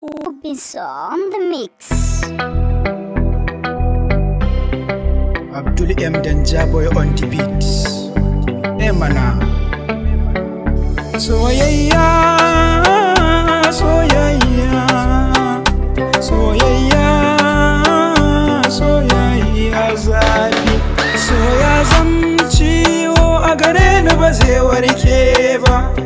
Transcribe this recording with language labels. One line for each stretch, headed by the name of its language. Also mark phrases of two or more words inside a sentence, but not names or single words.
English: Ubis on the mix. Abdul M Danja Boy on the beat.
Hausa: Eh, mana. Soyayya, soyayya, soyayya, soyayya zafi. So ya zam ciwo a gare ni ba zai warke ba.